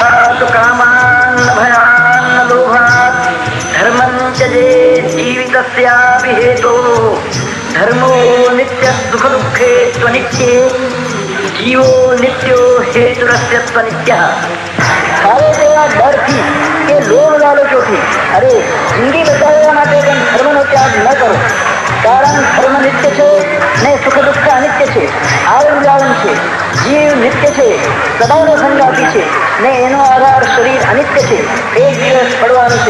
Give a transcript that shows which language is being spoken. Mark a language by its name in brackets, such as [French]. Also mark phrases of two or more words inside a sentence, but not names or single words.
[Sanskrit] तु कामान् भयान् लोभात् धर्मं त्यजेत् जीवितस्यापि हेतोः धर्मो नित्यः सुखदुःखे त्वनित्ये जीवो नित्यो हेतुरस्य त्वनित्यः। [Gujarati] સારે તેરા ડર થી કે લોભ લાલચોથી અરે જિંદગી બચાવવા માટે પણ ધર્મનો ત્યાગ ન કરો, કારણ ધર્મ નિત્ય છે ને સુખ દુઃખ અનિત્ય છે, આવન જાવન છે, જીવ નિત્ય છે, સદાનો સંગાતી છે ને એનો આધાર શરીર અનિત્ય છે, એક દિવસ પડવાનું છે.